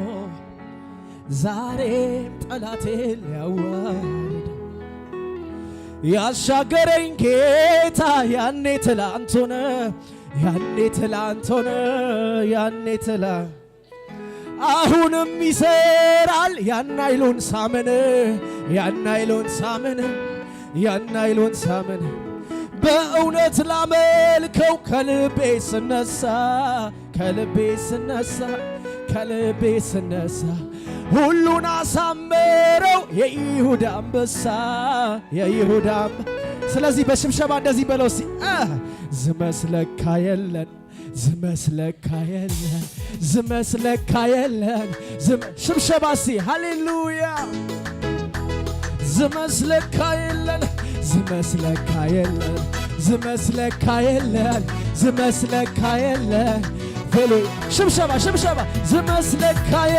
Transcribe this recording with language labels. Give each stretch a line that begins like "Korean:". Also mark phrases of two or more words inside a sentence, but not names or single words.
Amharic: ዛሬም ጠላቴን ሊያዋርድ ያሻገረኝ ጌታ ያኔ ትላንት ሆነ ያኔ ትላንት አሁንም ይሰራል ያናይሉን ሳምን በእውነት ላመልከው ከልቤ ስነሳ ሁሉን አሳመረው የይሁዳ አንበሳ ስለዚህ በሽብሸባ እንደዚህ በለው እስቲ ዝመስለካ
Tigrinya: የለን ሽብሸባ እስቲ ሃሌሉያ ዝመስለካ የለን ሄሎ ሽብሸባ ዝመስለካ